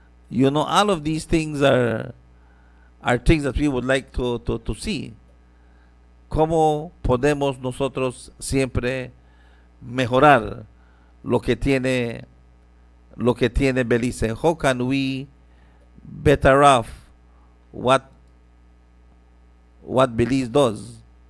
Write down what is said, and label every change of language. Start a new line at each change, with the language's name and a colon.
English: You know, all of these things are things that we would like to see.
Spanish: Cómo podemos nosotros siempre mejorar lo que tiene Belize.
English: How can we better off what Belize does?